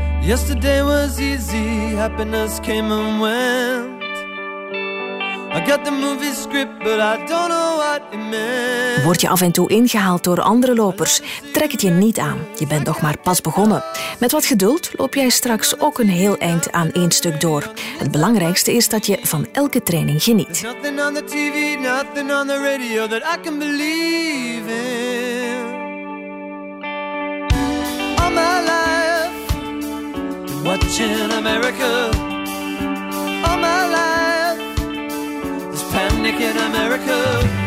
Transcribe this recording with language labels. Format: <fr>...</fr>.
<en>Yesterday was easy, happiness came and went. I got the movie script, but I don't know what it meant.</en> <nl>Word je af en toe ingehaald door andere lopers? Trek het je niet aan. Je bent nog maar pas begonnen. Met wat geduld loop jij straks ook een heel eind aan 1 stuk door. Het belangrijkste is dat je van elke training geniet.</nl> <en>Nothing on the TV, nothing on the radio that I can believe in. All my life, watching America. All my life, there's panic in America.</en>